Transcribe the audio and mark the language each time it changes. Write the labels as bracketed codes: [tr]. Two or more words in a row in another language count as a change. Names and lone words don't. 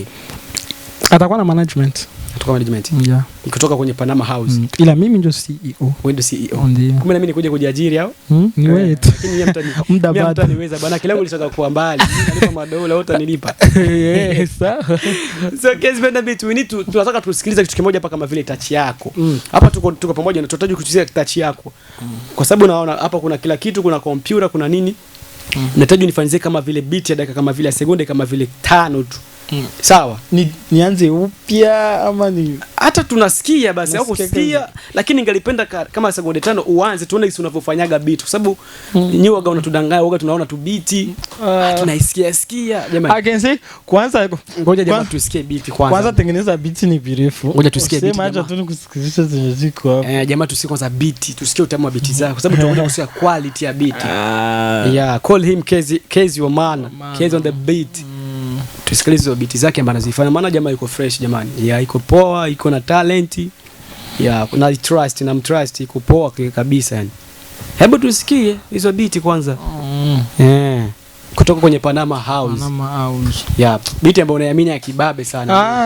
[sw] Atakuwa na management. Kutoka kwenye Panama House. Ila mimi ndio CEO. Wewe ndio CEO. Kumbe na mimi nikuja kujiajiri au? Ni wewe tu. Lakini muda bado niweza bana kila nilitaka kuwa mbali. Nilipa madola wote nilipa. Sawa. [en] So guys benda bit we need to [sw] tunataka tusikilize kitu kimoja hapa kama vile touch yako. Hapa tuko pamoja na tunahitaji kuchezea touch yako. Kwa sababu naona hapa kuna kila kitu, kuna computer, kuna nini. Nahitaji nifanyizie kama vile beat ya dakika kama vile sekunde kama vile 5 tu. Sawa. Nianze upya ama ni hata tunasikia basi au kusikia lakini ningelipenda kama sekunde 5 uanze tuone jinsi unavyofanyaga beat kwa sababu nyinyi waga unatudanganya waga tunaona tu beat tunaisikia jamani. [en] I can say kwanza [sw] ngoja jamaa tusikie beat kwanza tengeneza beat ni virefu. Ngoja tusikie beat. Sema acha tu nikusikizisha zenye ziko hapo. Jamaa tusikie kwanza beat tusikie utamu wa beat zako kwa sababu tunakuja kusikia quality ya beat. [en] Call him Kezi your man. Kezi on the beat. [sw] tusikilize hizo beat zake ambazo anazifanya, maana jamaa yuko fresh jamani. Yeah, iko poa, iko na talent. Yeah, kuna trust na mtrust, iko poa kabisa yani. Hebu tusikie hizo beat kwanza. Kutoka kwenye Panama House. Yeah, beat ambayo unaamini ya kibabe sana.